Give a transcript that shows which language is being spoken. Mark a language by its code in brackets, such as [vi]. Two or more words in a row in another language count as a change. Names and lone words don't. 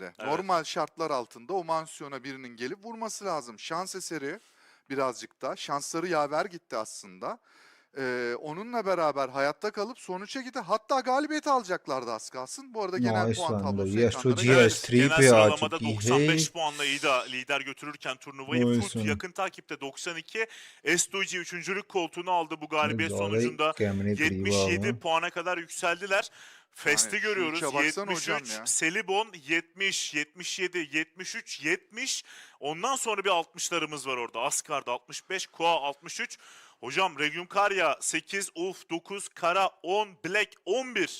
[tr] Evet. Normal şartlar altında o mansiyona birinin gelip vurması lazım. Şans eseri birazcık da. Şansları yaver gitti aslında. Onunla beraber hayatta kalıp sonuça gitti. Hatta galibiyet alacaklardı az kalsın. Bu arada genel [en] Nice [tr] puan [en] one [tr] tablosu [en] though. [tr] ekranlara [hi] S2G [tr] geldi. [hi] S3 [tr] Genel [hi] पे आ [tr] sıralamada [hi] चुकी [tr] 95 [hi] है [tr] puanla İda lider götürürken turnuvayı [en] Nice Foot one. [tr] yakın takipte 92. S2G 3. koltuğunu aldı bu galibiyet [hi] ज्यादा ही [tr] sonucunda. [hi] कैमरे करीब आ [tr] 77 [hi] गए [tr] puana kadar yükseldiler. Fest'i Yani şu görüyoruz. üçe baksana hocam 73, ya. Selibon 70, 77, 73, 70. Ondan sonra bir 60'larımız var orada. Asgard 65, Koa 63. Hocam Regnum Karya 8, Ulf 9, Kara 10, Black 11.